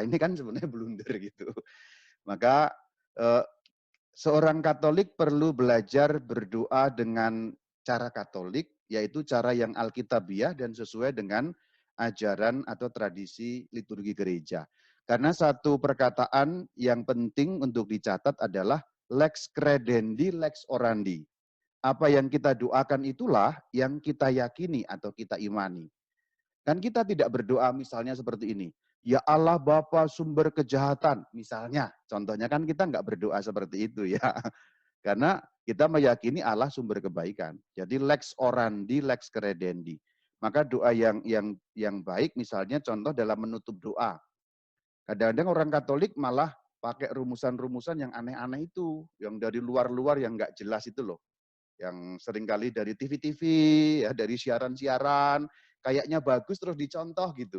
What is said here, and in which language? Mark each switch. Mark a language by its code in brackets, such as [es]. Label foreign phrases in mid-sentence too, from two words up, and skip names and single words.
[id] Ini kan sebenarnya blunder gitu. Maka eh, seorang Katolik perlu belajar berdoa dengan cara Katolik, yaitu cara yang alkitabiah dan sesuai dengan ajaran atau tradisi liturgi gereja. Karena satu perkataan yang penting untuk dicatat adalah [la] lex credendi, lex orandi. [id] Apa yang kita doakan itulah yang kita yakini atau kita imani. Kan kita tidak berdoa misalnya seperti ini. Ya Allah Bapa sumber kejahatan, misalnya. Contohnya kan kita nggak berdoa seperti itu ya. Karena kita meyakini Allah sumber kebaikan. [la] Jadi lex orandi, lex credendi. [id] Maka doa yang baik misalnya contoh dalam menutup doa. Kadang-kadang orang Katolik malah pakai rumusan-rumusan yang aneh-aneh itu, yang dari luar-luar yang nggak jelas itu loh. Yang seringkali dari TV-TV, ya, dari siaran-siaran, kayaknya bagus terus dicontoh gitu.